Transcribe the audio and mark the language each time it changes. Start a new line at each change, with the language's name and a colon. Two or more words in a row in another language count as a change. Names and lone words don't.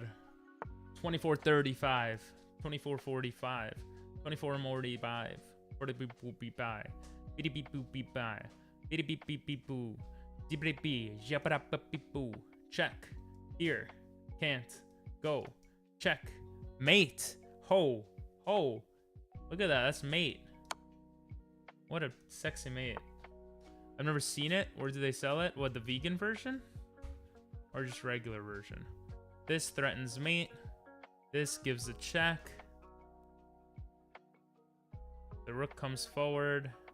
English: 2435, 2445, 2445, 40 beep boop beep bye, beep beep boop beep bye. Beep beep beep beep boo. Beep beep beep. Japara beep boo. Check. Here. Can't. Go. Check. Mate. Ho. Ho. Look at that. That's mate. What a sexy mate. I've never seen it. Where do they sell it? What, the vegan version? Or just regular version? This threatens mate. This gives a check. The rook comes forward.